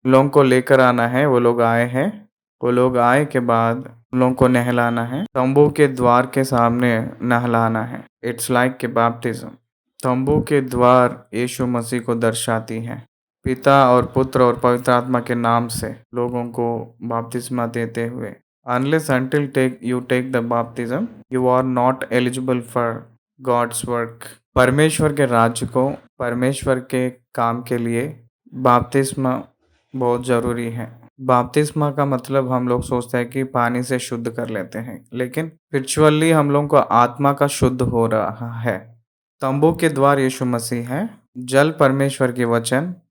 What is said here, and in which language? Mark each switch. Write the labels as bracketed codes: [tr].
[hi] उन लोगों को लेकर आना है। वो लोग आए हैं। वो लोग आए के बाद उन लोगों को नहलाना है। तंबू के द्वार के सामने नहलाना है। [en] It's like के baptism. [hi] तंबू के द्वार यीशु मसीह को दर्शाती है। पिता और पुत्र और पवित्र आत्मा के नाम से लोगों को बपतिस्मा देते हुए। [en] Unless until you take the baptism, you are not eligible for God's work. [hi] परमेश्वर के राज्य को, परमेश्वर के काम के लिए बपतिस्मा बहुत जरूरी है। बपतिस्मा का मतलब हम लोग सोचते हैं कि पानी से शुद्ध कर लेते हैं, लेकिन स्पिरिचुअली हम लोग को आत्मा का शुद्ध हो रहा है। तंबू के द्वार यीशु मसीह है। जल परमेश्वर के वचन,